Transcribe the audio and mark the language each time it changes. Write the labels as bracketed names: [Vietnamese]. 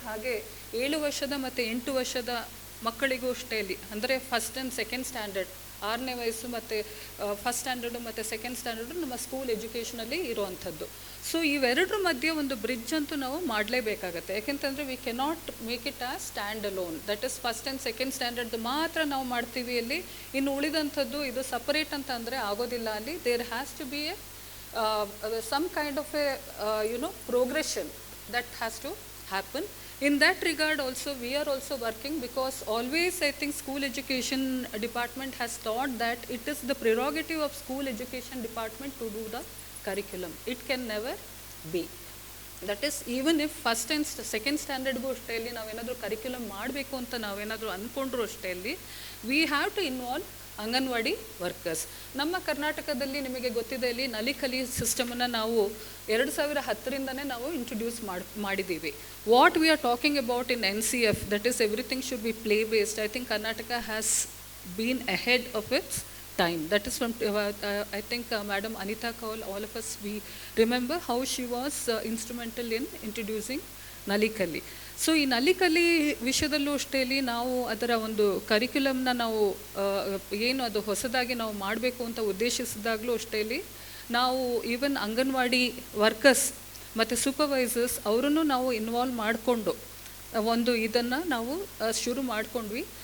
[Kannada] ಹಾಗೆ 7 ವರ್ಷದ ಮತ್ತು 8 ವರ್ಷದ ಮಕ್ಕಳಿಗೂ ಅಷ್ಟೇ ಇಲ್ಲಿ ಅಂದರೆ ಫಸ್ಟ್ ಆ್ಯಂಡ್ ಸೆಕೆಂಡ್ ಸ್ಟ್ಯಾಂಡರ್ಡ್ 6ನೇ ವಯಸ್ಸು ಮತ್ತು ಫಸ್ಟ್ ಸ್ಟ್ಯಾಂಡರ್ಡು ಮತ್ತು ಸೆಕೆಂಡ್ ಸ್ಟ್ಯಾಂಡರ್ಡು ನಮ್ಮ ಸ್ಕೂಲ್ ಎಜುಕೇಷನಲ್ಲಿ ಇರುವಂಥದ್ದು. ಸೊ ಇವೆರಡರ ಮಧ್ಯೆ ಒಂದು ಬ್ರಿಡ್ಜ್ ಅಂತೂ ನಾವು ಮಾಡಲೇಬೇಕಾಗತ್ತೆ. ಯಾಕೆಂತಂದರೆ [English] We cannot make it as stand alone. [Kannada] That is first and second ಸ್ಟ್ಯಾಂಡರ್ಡ್ದು ಮಾತ್ರ ನಾವು ಮಾಡ್ತೀವಿ ಅಲ್ಲಿ, ಇನ್ನು ಉಳಿದಂಥದ್ದು ಇದು ಸಪರೇಟ್ ಅಂತ ಅಂದರೆ ಆಗೋದಿಲ್ಲ. [English] ಅಲ್ಲಿ there has to be a some kind of a progression that has to happen. In that regard also we are also working, because always I think school education department has thought that it is the prerogative of school education department to do the curriculum. It can never be. That is, even if first and second standard go [Kannada] ಅಷ್ಟೇ ಅಲ್ಲಿ ನಾವೇನಾದರೂ curriculum ಮಾಡಬೇಕು ಅಂತ ನಾವೇನಾದರೂ ಅಂದ್ಕೊಂಡ್ರು ಅಷ್ಟೇ ಅಲ್ಲಿ [English] we have to involve anganwadi workers. [Kannada] ನಮ್ಮ ಕರ್ನಾಟಕದಲ್ಲಿ ನಿಮಗೆ ಗೊತ್ತಿದೆ, ಇಲ್ಲಿ ನಲಿಕಲಿ ಸಿಸ್ಟಮನ್ನು ನಾವು 2010ರಿಂದನೇ ನಾವು ಇಂಟ್ರೊಡ್ಯೂಸ್ ಮಾಡಿದ್ದೀವಿ. [English] What we are talking about in NCF, that is everything should be play based. I think Karnataka has been ahead of its time. That is from I think Madam Anita Kaul, all of us we remember how she was instrumental in introducing Nalikali. [Kannada] So ಈ ನಲಿಕಲಿ ವಿಷಯದಲ್ಲೂ ಅಷ್ಟೇ ನಾವು ಅದರ ಒಂದು ಕರಿಕ್ಯುಲಮ್ನ ನಾವು ಏನು ಅದು ಹೊಸದಾಗಿ ನಾವು ಮಾಡಬೇಕು ಅಂತ ಉದ್ದೇಶಿಸಿದಾಗಲೂ ಅಷ್ಟೇ ನಾವು ಈವನ್ ಅಂಗನವಾಡಿ ವರ್ಕರ್ಸ್ ಮತ್ತು ಸೂಪರ್ವೈಸರ್ಸ್ ಅವರನ್ನು ನಾವು ಇನ್ವಾಲ್ವ್ ಮಾಡಿಕೊಂಡು ಒಂದು ಇದನ್ನು ನಾವು ಶುರು ಮಾಡಿಕೊಂಡ್ವಿ.